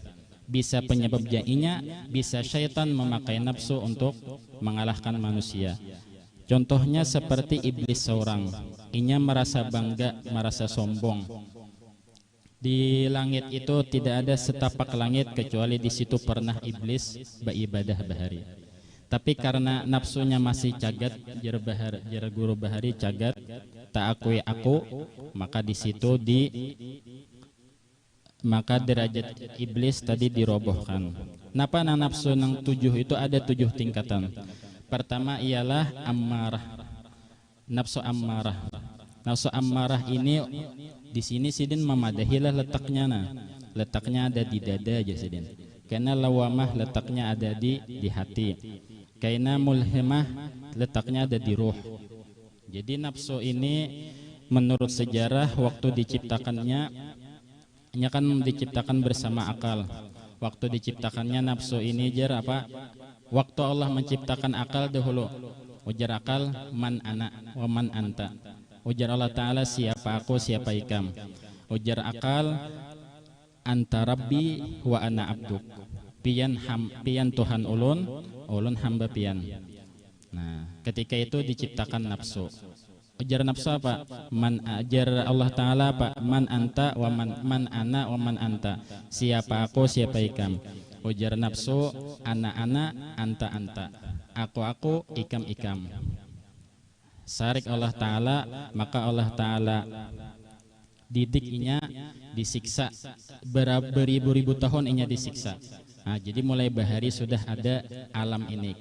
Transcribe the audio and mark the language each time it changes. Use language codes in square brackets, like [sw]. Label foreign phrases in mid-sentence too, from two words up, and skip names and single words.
[id] Bisa penyebab jainya, bisa syaitan memakai nafsu untuk mengalahkan manusia. Contohnya seperti iblis seorang, inya merasa bangga, merasa sombong. Di langit itu tidak ada setapak langit kecuali di situ pernah iblis beribadah bahari. Tapi karena nafsunya masih cagat, jar guru bahari cagat, tak akui aku, maka di situ maka derajat iblis tadi dirobohkan. [bjn] Napa nafsu nang 7 itu ada 7 tingkatan. [id] Pertama ialah ammarah. Nafsu ammarah. Nafsu ammarah ini di sini sidin memadahilah letaknya Letaknya ada di dada aja sidin. Karena lawamah letaknya ada di hati. Karena mulhimah letaknya ada di ruh. Jadi nafsu ini menurut sejarah waktu diciptakannya kan diciptakan bersama akal. Waktu diciptakannya nafsu ini waktu Allah menciptakan akal dahulu, ujar akal [ar] man ana wa man anta. [bjn] Ujar Allah Ta'ala siapa aku siapa ikam. Ujar akal [ar] anta rabbi wa ana abduk. [bjn] Pian Tuhan ulun hamba pian. [id] Nah, ketika itu diciptakan nafsu. [bjn] Ujar nafsu apa? Ajar Allah Ta'ala apa? [ar] Man anta wa man ana wa man anta. [bjn] Siapa aku, siapa ikam. Ujar nafsu, [ar] ana anta. [bjn] Aku, ikam. [id] Sarik Allah Ta'ala, maka Allah Ta'ala didiknya disiksa. Beribu-ribu tahun inya disiksa. Nah, jadi mulai bahari sudah ada alam ini.